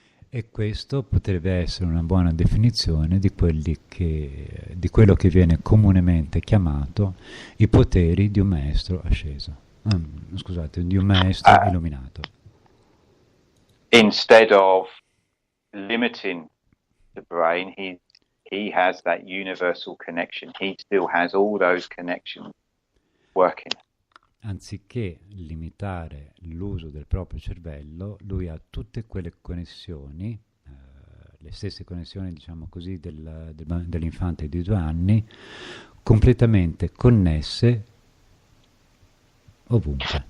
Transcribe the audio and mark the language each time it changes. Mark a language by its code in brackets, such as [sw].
[it] E questo potrebbe essere una buona definizione di quello che viene comunemente chiamato i poteri di un maestro asceso. Scusate, di un maestro illuminato. [en] Instead of limiting the brain, he has that universal connection. He still has all those connections working. [it] Anziché limitare l'uso del proprio cervello, lui ha tutte quelle connessioni, le stesse connessioni, diciamo così, dell'infante di 2 anni, completamente connesse ovunque.